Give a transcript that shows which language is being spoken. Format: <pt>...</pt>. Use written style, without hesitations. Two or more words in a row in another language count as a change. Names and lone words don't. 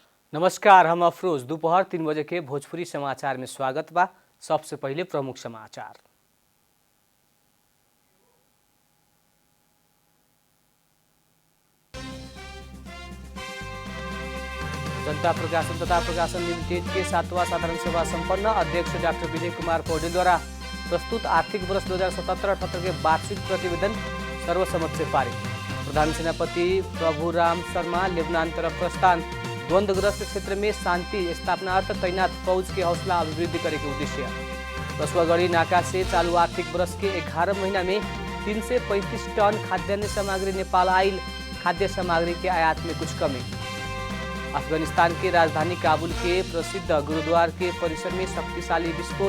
<bho>नमस्कार, हम अफरोज। दोपहर 3 बजे के भोजपुरी समाचार में स्वागत बा। सबसे पहले प्रमुख समाचार। जनता प्रकाशन तथा प्रकाशन लिमिटेड के 7वां साधारण सभा संपन्न। अध्यक्ष डॉक्टर विजय कुमार पौडेल द्वारा प्रस्तुत आर्थिक वर्ष 2077-78 के वार्षिक प्रतिवेदन सर्वसम्मत से पारित। प्रधान सेनापति प्रभुराम शर्मा लेबनान तरफ प्रस्थान। द्वंद्वग्रस्त क्षेत्र में शांति स्थापनार्थ तैनात फौज के हौसला अभिवृद्धि करे के उद्देश्य। रसुआगढ़ी नाका से चालू आर्थिक वर्ष के 11 महीना में 335 टन खाद्यान्न सामग्री नेपाल आइल। खाद्य सामग्री के आयात में कुछ कमी। अफगानिस्तान के राजधानी काबुल के प्रसिद्ध गुरुद्वार के परिसर में शक्तिशाली विस्फोट।</bho>